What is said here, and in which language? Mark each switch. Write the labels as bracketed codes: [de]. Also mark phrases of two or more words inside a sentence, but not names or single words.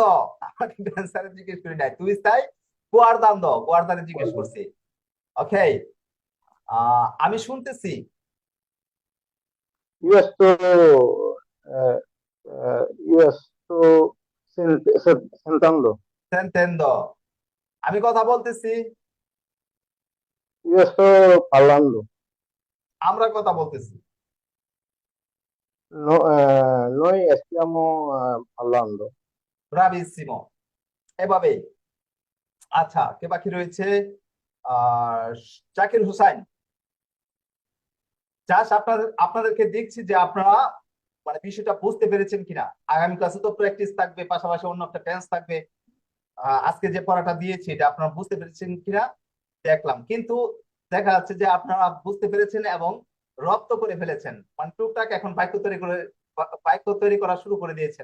[bn] আমাকে স্যারে জিজ্ঞেস করি নাই, [it] tu stai guardando, [bn] গুয়ার্দারে জিজ্ঞেস করছি। ওকে, আমি শুনতেছি। [it] io sto io sto sentendo. [bn] sentendo আমি কথা বলতেছি, [it] Io sto parlando. [bn] আমরা কথা বলতেছি। [it] No, noi stiamo parlando. [bn] ব্রাভিসিমো, এভাবে। আচ্ছা, কে বাকি রয়েছে? জাকির হুসাইন। জাস্ট আপনাদেরকে দেখছি যে আপনারা মানে বিষয়টা বুঝতে পেরেছেন কিনা। আগামী ক্লাসে তো প্র্যাকটিস থাকবে, পাশাপাশি অন্য একটা টেন্স থাকবে। আজকে যে পড়াটা দিয়েছি এটা আপনারা বুঝতে পেরেছেন কিনা দেখলাম, কিন্তু দেখা যাচ্ছে যে আপনারা বুঝতে পেরেছেন এবং রপ্ত করে ফেলেছেন, মানে টুকটাক এখন বাক্য তৈরি করা শুরু করে দিয়েছেন।